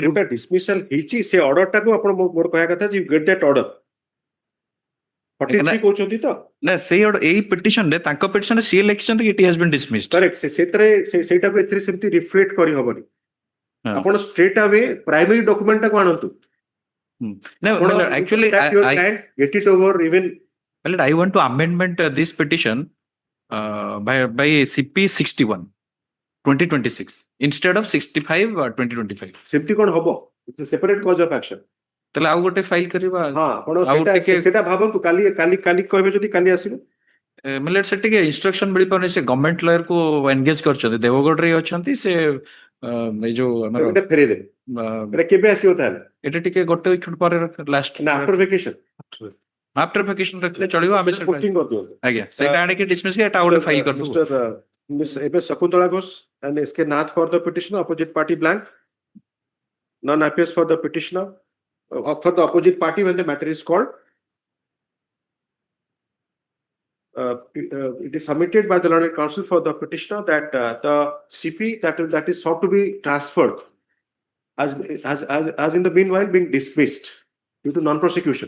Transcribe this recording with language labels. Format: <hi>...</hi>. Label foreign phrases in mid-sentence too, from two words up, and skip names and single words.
<or>ଯୋଉଟା ଡିସମିସଲ ହେଇଛି ସେ ଅର୍ଡର ଟାକୁ ଆପଣ ମୋର କହିବା କଥା ଯେ</or> <en>get that order</en> <or>43 କହୁଛନ୍ତି ତ ନା ସେଇ ଅର୍ଡର ଏଇ ପିଟିସନ ରେ ତାଙ୍କ ପିଟିସନ ରେ ସିଏ ଲେଖିଛନ୍ତି</or> <en>it has been dismissed</en> <or>କରେକ୍ଟ ସେଥିରେ ସେଇଟାକୁ ଏଥିରେ ସେମିତି ରିଫ୍ଲେକ୍ଟ କରି ହବନି ଆପଣ</or> <en>straight away primary document</en> <or>ଟାକୁ ଆଣନ୍ତୁ</or> <en>No, actually, get it over even. Well, I want to amendment this petition by CP 61 2026 instead of 65 2025.</en> <or>ସେମିତି କଣ ହବ</or> <en>it's a separate cause of action.</en> <or>ତାହେଲେ ଆଉ ଗୋଟେ ଫାଇଲ କରିବା ହଁ ଆପଣ ସେଟା ଭାବନ୍ତୁ କାଲି କହିବେ ଯଦି କାଲି ଆସିବେ ମାନେ ସେ ଟିକେ ଇନଷ୍ଟ୍ରକ୍ସନ ମିଳିପାରୁନି ସେ</or> <en>government lawyer</en> <or>କୁ ଏନଗେଜ କରିଛନ୍ତି ଦେବଗଡରେ ଅଛନ୍ତି ସେ ଏଇ ଯୋଉ ଆମର ଏଟା ଫେରେଇ ଦେବେ ଏଟା କେବେ ଆସିବ ତାହେଲେ ଏଟା ଟିକେ ଗୋଟେ ୱିକ୍ ପରେ ଲାଷ୍ଟ</or> <en>ନା after vacation after vacation</en> <or>ରଖିଲେ ଚଳିବ ଆମେ ପୋଷ୍ଟିଂ କରିଦିଅନ୍ତୁ ଆଜ୍ଞା ସେଇଟା ଆଣିକି ଡିସମିସ୍ କି ଏଟା ଗୋଟେ ଫାଇଲ କରିଦେବୁ</or> <en>ମିଷ୍ଟର ଏବେ ଶକୁନ୍ତଳା ଘୋଷ and S.K. Nath for the petitioner opposite party blank none appears for the petitioner for the opposite party when the matter is called it is submitted by the learned counsel for the petitioner that the CP that is sought to be transferred as in the meanwhile being dismissed due to non-prosecution.</en>